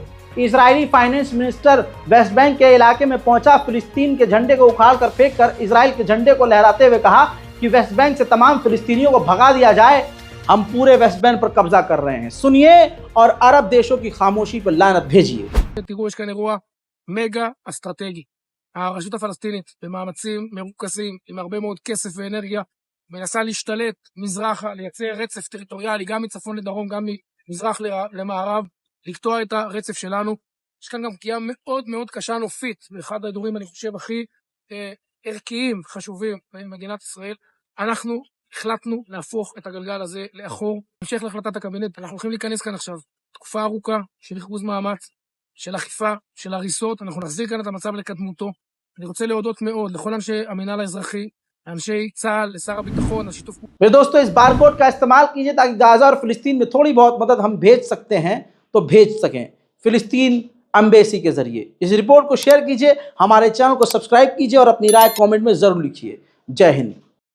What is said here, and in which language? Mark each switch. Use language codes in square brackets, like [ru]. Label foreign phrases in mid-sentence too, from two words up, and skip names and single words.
[hi] इजरायली [en] finance minister [hi] वेस्ट बैंक के इलाके में पहुंचा, फिलिस्तीन के झंडे को उखाड़ कर फेंक कर इजराइल के झंडे को लहराते हुए कहा कि वेस्ट बैंक से तमाम फिलिस्तीनियों को भगा दिया जाए, हम पूरे वेस्ट बैंक पर कब्जा कर रहे हैं। सुनिए और अरब देशों की खामोशी पर लानत भेजिए। [he] תראו, יש כאן אירוע מגה אסטרטגי. הרשות הפלסטינית במאמצים מרוכזים עם הרבה מאוד כסף ואנרגיה מנסה להשתלט מזרחה, לייצר רצף טריטוריאלי גם מצפון לדרום, גם ממזרח למערב, לקטוע את הרצף שלנו. יש כאן גם פגיעה מאוד מאוד קשה נופית, באחד האזורים אני חושב הכי ערכיים, חשובים במדינת ישראל. אנחנו החלטנו להפוך את הגלגל הזה לאחור. המשך להחלטת הקבינט, אנחנו הולכים להיכנס כאן עכשיו תקופה ארוכה של ריכוז מאמץ, של אכיפה, של הריסות, אנחנו נחזיר כאן את המצב לקדמותו. אני רוצה להודות מאוד לכל אנשי המינהל האזרחי, לאנשי צה"ל, लसार הביטחון, על שיתוף פעולה. [hi] मेरे दोस्तों, इस बारकोड का इस्तेमाल कीजिए ताकि गाजा और फिलिस्तीन में थोड़ी बहुत मदद हम भेज सकते हैं तो भेज सकें फिलिस्तीन एम्बेसी के जरिए। इस रिपोर्ट को शेयर कीजिए, हमारे चैनल को सब्सक्राइब कीजिए और अपनी राय कमेंट में ज़रूर लिखिए। जय हिंद।